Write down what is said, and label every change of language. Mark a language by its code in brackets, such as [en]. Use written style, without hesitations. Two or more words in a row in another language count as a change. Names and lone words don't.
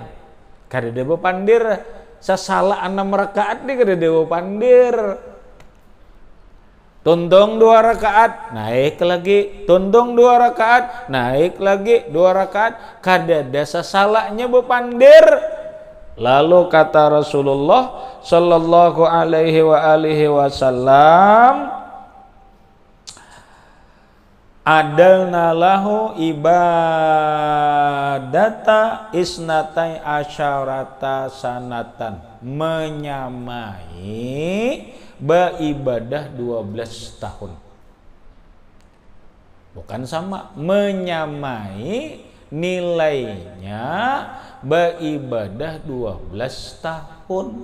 [bjn] Kada dewa pandir, sasalah 6 rakaat ni kada dewa pandir. Tuntung 2 rakaat, naik lagi. Tuntung 2 rakaat, naik lagi 2 rakaat. Kadada sasalahnya bepandir. Lalu kata Rasulullah [ar] صلى الله عليه وسلم, عدلن له عبادة اثنتي عشرة سنة, [bjn] menyamai beribadah 12 tahun. Bukan sama, menyamai nilainya beribadah 12 tahun.